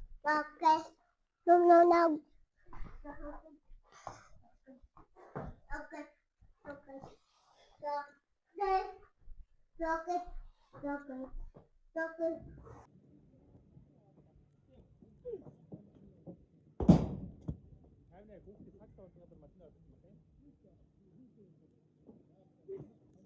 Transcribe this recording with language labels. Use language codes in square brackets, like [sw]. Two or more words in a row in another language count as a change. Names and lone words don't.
[en] Okay. No, no, no. Okay. Okay. Rocket. Rocket. Rocket. [mn] Хайрны хүүхдээ цаг сар өндөр машин авчихсан байна.